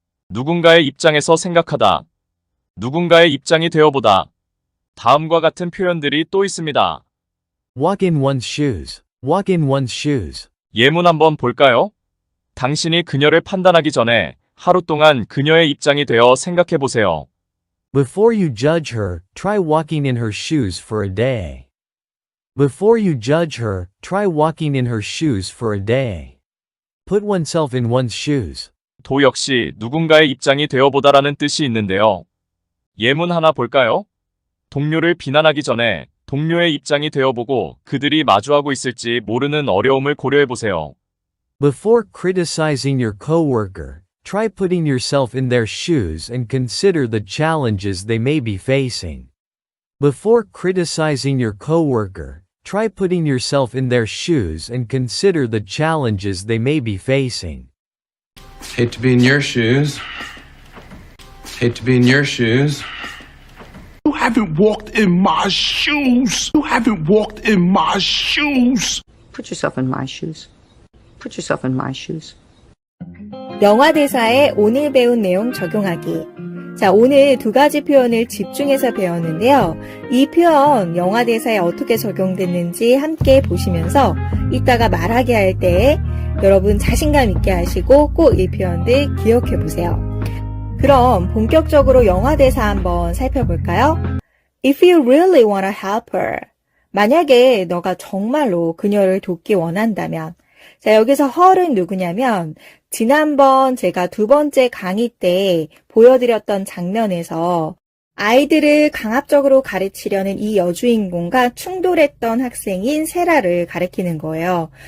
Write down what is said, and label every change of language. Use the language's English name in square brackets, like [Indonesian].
[Korean] 누군가의 입장에서 생각하다. 누군가의 입장이 되어보다. 다음과 같은 표현들이 또 있습니다. [English] Walk in one's shoes. Walk in one's shoes. [Korean] 예문 한번 볼까요? 당신이 그녀를 판단하기 전에 하루 동안 그녀의 입장이 되어 생각해 보세요. [English] Before you judge her, try walking in her shoes for a day. Before you judge her, try walking in her shoes for a day. Put oneself in one's shoes. [Korean] 도 역시 누군가의 입장이 되어보다라는 뜻이 있는데요. 예문 하나 볼까요? 동료를 비난하기 전에 동료의 입장이 되어보고 그들이 마주하고 있을지 모르는 어려움을 고려해보세요. [English] Before criticizing your coworker, try putting yourself in their shoes and consider the challenges they may be facing. Before criticizing your coworker, try putting yourself in their shoes and consider the challenges they may be facing. Hate to be in your shoes. Hate to be in your shoes. You haven't walked in my shoes. You haven't walked in my shoes. Put yourself in my shoes. Put yourself in my shoes. [Korean] 영화 대사에 오늘 배운 내용 적용하기. 자, 오늘 두 가지 표현을 집중해서 배웠는데요. 이 표현 영화 대사에 어떻게 적용됐는지 함께 보시면서 이따가 말하게 할 때 여러분 자신감 있게 하시고 꼭 이 표현들 기억해 보세요. 그럼 본격적으로 영화 대사 한번 살펴볼까요? [English] If you really want to help her. [Korean] 만약에 너가 정말로 그녀를 돕기 원한다면. 자, 여기서 her은 누구냐면 지난번 제가 두 번째 강의 때 보여드렸던 장면에서 아이들을 강압적으로 가르치려는 이 여주인공과 충돌했던 학생인 세라를 가리키는 거예요.